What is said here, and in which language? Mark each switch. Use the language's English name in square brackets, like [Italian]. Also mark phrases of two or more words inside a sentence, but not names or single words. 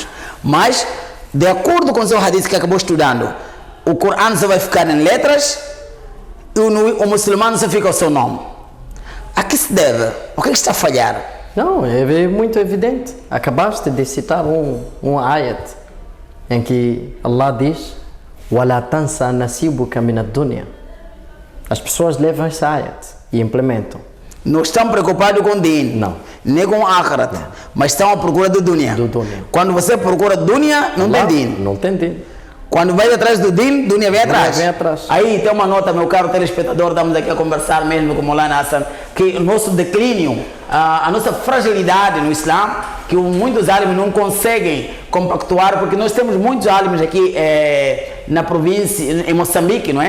[Portuguese] Mas, de acordo com o seu hadith que acabou estudando, o Corão só vai ficar em letras e o muçulmano só fica o seu nome. A que se deve? O que está a falhar? Não, é muito evidente. Acabaste de citar um ayat em que Allah diz [Arabic] وَلَا تَنْسَى نَصِيبُكَ مِنَ الدُّنْيا. [Portuguese] As pessoas levam esse ayat e implementam. Não estão preocupados com din, Não. nem com akhirat, mas estão à procura do dunya. Do dunya. Quando você procura dunya, não tem din. Não tem din. Quando vai atrás do din, dunya vem atrás. Vem atrás. Aí tem uma nota, meu caro telespectador, estamos aqui a conversar mesmo com o Maulana Hassan, que o nosso declínio, a nossa fragilidade no Islã, que muitos álimes não conseguem compactuar, porque nós temos muitos álimes aqui na província, em Moçambique, não é?